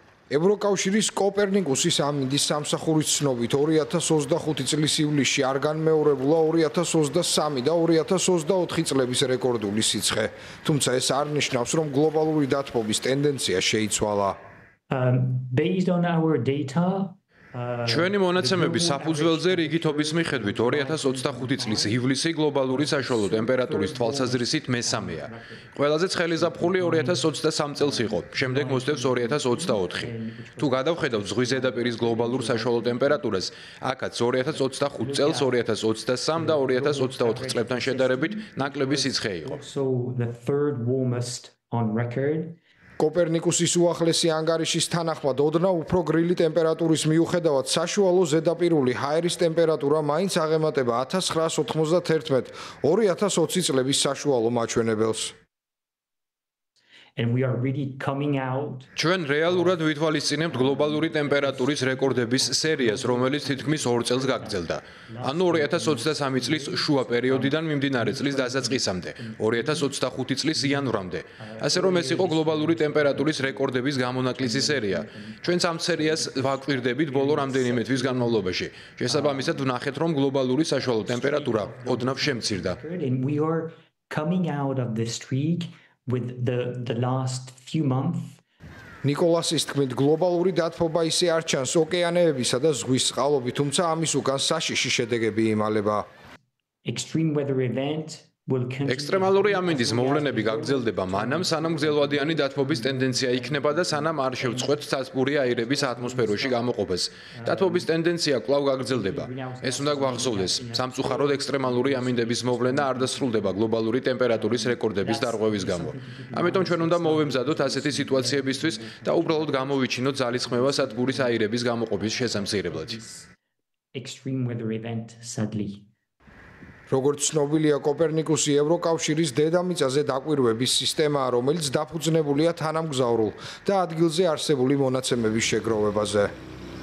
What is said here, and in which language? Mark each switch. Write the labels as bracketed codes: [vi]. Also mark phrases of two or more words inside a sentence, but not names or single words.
[ka] ევროკავშირის კოპერნიკუსის ამინდის სამსახურის ცნობით 2025 წლის ივლისში არ განმეორებულა 2023 და 2024 წლების რეკორდული სიცხე. თუმცა ეს არ ნიშნავს, რომ გლობალური დათბობის ტენდენცია შეიცვალა. [en] Based on our data, [ka] ჩვენი მონაცემების საფუძველზე რიგითობის მიხედვით 2025 წლის ივლისი გლობალური საშუალო ტემპერატურის თვალსაზრისით მესამეა. ყველაზე ცხელი ზაფხული 2023 წელს იყო, შემდეგ მოსდევს 2024. თუ გადავხედავთ ზღვის ზედაპირის გლობალურ საშუალო ტემპერატურას, აქაც 2025 წელს 2023 და 2024 წლებთან შედარებით ნაკლები სიცხე იყო. [en] so the third warmest on record. [ka] კოპერნიკუსის უახლესი ანგარიშის თანახმად ოდნავ უფრო გრილი ტემპერატურის მიუხედავად საშუალო ზედაპირული ჰაერის ტემპერატურა მაინც აღემატება 1991-2020 წლების საშუალო მაჩვენებელს. [en] And we are really coming out. [ka] ჩვენ რეალურად ვითვალისწინებთ გლობალური ტემპერატურის რეკორდების სერიას, რომელიც თითქმის 2 წელს გაგრძელდა. ანუ 2023 წლის შუა პერიოდიდან მიმდინარე წლის დასაწყისამდე, 2025 წლის იანვრამდე. ასე რომ ეს იყო გლობალური ტემპერატურის რეკორდების გამონაკლისი სერია. ჩვენც ამ სერიას ვაკვირდებით ბოლო რამდენიმე თვის განმავლობაში. შესაბამისად ვნახეთ, რომ გლობალური საშუალო ტემპერატურა ოდნავ შემცირდა. [en] And we are coming out of this streak with the last few months. [ka] ნიკოლასის თქმით, გლობალური დათბობა ისე არ ჩანს ოკეანეებისა და ზღვის წყალობით, თუმცა ამის უკან საშიში შედეგები იმალება. [en] Extreme weather event will continue. [ka] ექსტრემალური ამინდის მოვლენები გაგრძელდება მანამ, სანამ გრძელვადიანი დათბობის ტენდენცია იქნება და სანამ არ შევწყვეტ ცაცბური აირების ატმოსფეროში გამოყოფას. დათბობის ტენდენცია კვლავ გაგრძელდება. ეს უნდა გვახსოვდეს, სამწუხაროდ ექსტრემალური ამინდების მოვლენა არ დასრულდება გლობალური ტემპერატურის რეკორდების დარღვევის გამო. ამიტომ ჩვენ უნდა მოვემზადოთ ასეთი სიტუაციებისთვის და უბრალოდ გამოვიჩინოთ ძალისხმევა ცაცბურის აირების გამოყოფის შესამცირებლად. [en] Extreme weather event sadly. [ka] როგორც ცნობილია, კოპერნიკუსი ევროკავშირის დედამიწაზე დაკვირვების სისტემაა, რომელიც დაფუძნებულია თანამგზავრულ და ადგილზე არსებული მონაცემების შეგროვებაზე.